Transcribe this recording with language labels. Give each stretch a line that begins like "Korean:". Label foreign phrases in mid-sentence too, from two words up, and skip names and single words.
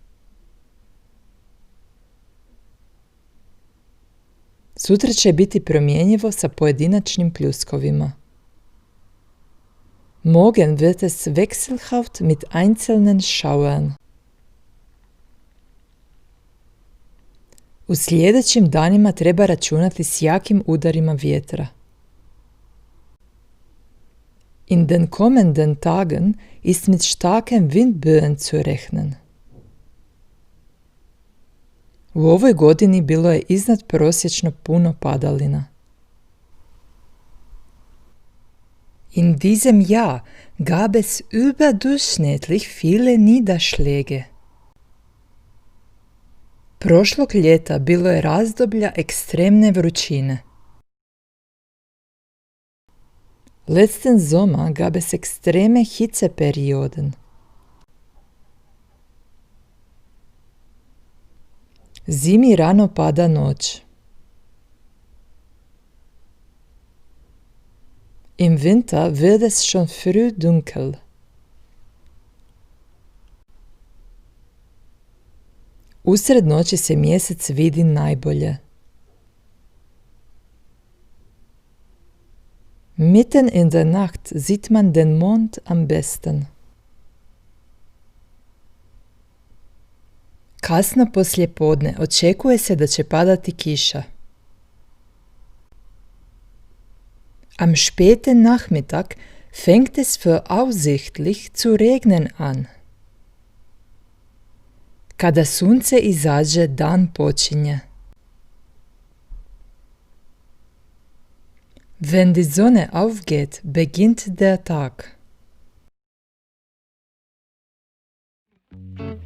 Croatian: Sutra će biti promjenjivo sa pojedinačnim pljuskovima.
German: Morgen wird es wechselhaft mit einzelnen Schauern.
Croatian: U sljedećim danima treba računati s jakim udarima vjetra.
German: In den kommenden Tagen ist mit starken Windböen zu rechnen.
Croatian: U ovoj godini bilo je iznad prosječno puno padalina.
German: In diesem Jahr gab es überdurchschnittlich viele Niederschläge.
Croatian: Prošlog ljeta bilo je razdoblja ekstremne vrućine.
German: Letzten Sommer gab es extreme Hitzeperioden.
Croatian: Zimi rano pada noć.
German: Im Winter wird es schon früh dunkel.
Croatian: Usred noći se mjesec vidi najbolje.
German: Mitten in der Nacht sieht man den Mond am besten.
Croatian: Kasno poslijepodne očekuje se da će padati kiša.
German: Am späten Nachmittag fängt es voraussichtlich zu regnen an.
Croatian: Kada sunce izađe, dan počinje.
German: Wenn die Sonne aufgeht, beginnt der Tag.